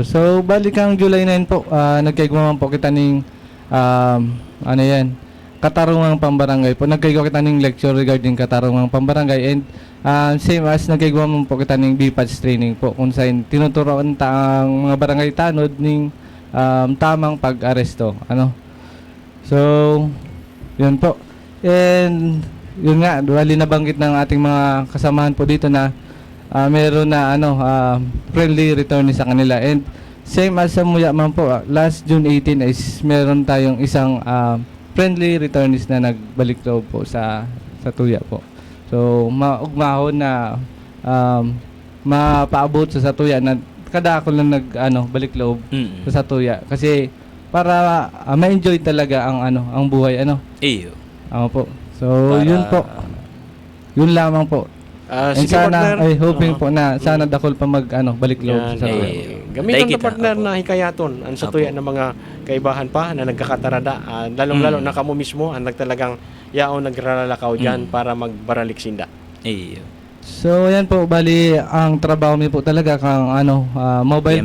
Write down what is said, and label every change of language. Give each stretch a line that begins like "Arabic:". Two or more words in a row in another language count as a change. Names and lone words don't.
Bikol: So, balik ang July 9 po, nagkaigwaman po kita ning,
Filipino: katarungang pambarangay
Bikol: po. Nagkaigwa kita ning
English: lecture regarding
Filipino: katarungang pambarangay
Bikol: and same as nagkaigwaman po kita ning
English: BPATS training
Bikol: po kung saan tinuturoan ta ang mga barangay tanod ning tamang pag-aresto.
Filipino: So, yun po. And, yun nga, bali nabanggit ng ating mga kasamahan po dito na meron na
English: friendly return
Filipino: sa kanila.
Bikol: And same as sa Muya man po,
Filipino: last June 18 is meron tayong isang
English: friendly returnist
Filipino: na nagbalik loob po sa Tuya po.
Bikol: So maugmahon na mapaabot sa Tuya na kada ako lang balik loob Mm. sa Tuya kasi para ma-enjoy talaga ang buhay Iyo.
Filipino: po. So yun po. Yun lamang po. And Sige sana partner. ay
Bikol: hoping po na sana dakol pa balik loob Yan, sa Tuya. Gamitan Daig ta kita, partner opo. na hikayaton ang satuya ng mga kaibahan pa na nagkakatarada, lalong-lalo na kamo mismo ang nagtalagang yaon nagraralakaw dyan para magbaralik sinda. Iyo. So yan po, bali ang trabaho mi po talaga kang mobile